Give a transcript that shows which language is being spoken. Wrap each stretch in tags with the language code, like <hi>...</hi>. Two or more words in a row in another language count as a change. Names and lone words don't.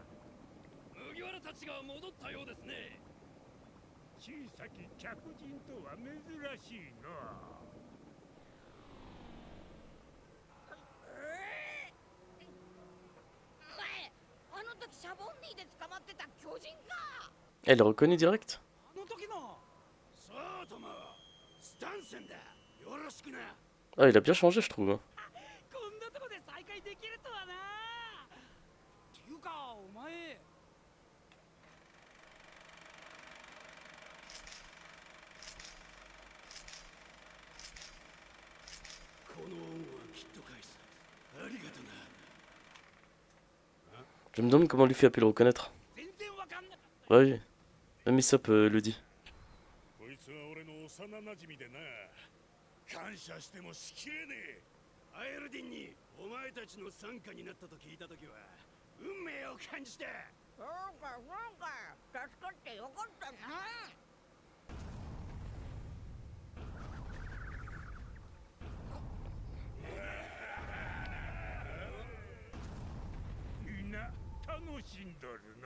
<ja>麦わらたちが戻ったようですね。小さき客人とは珍しいな。あの時シャボンディで捕まってた巨人か。</ja> <fr>Elle le reconnaît direct?</fr> <ja>あの時のそうとも、スタンセンだ。よろしくな。</ja> <fr>Ah, il a bien changé, je trouve. Hein.</fr> <ja>こんなとこで再会できるとはな。っていうかお前この恩はきっと返す。ありがとな。</ja> <fr>Je me demande comment Luffy a pu le reconnaître.</fr> <ja>全然わかんなかった。</ja> <fr>Bah oui, même Usopp le dit.</fr> <ja>こいつは俺の幼なじみでな。感謝してもしきれねえ。アエルディンにお前たちの傘下になったと聞いたときは運命を感じた。そうかそうか、助かってよかったな。みんな楽しんどるな。</ja>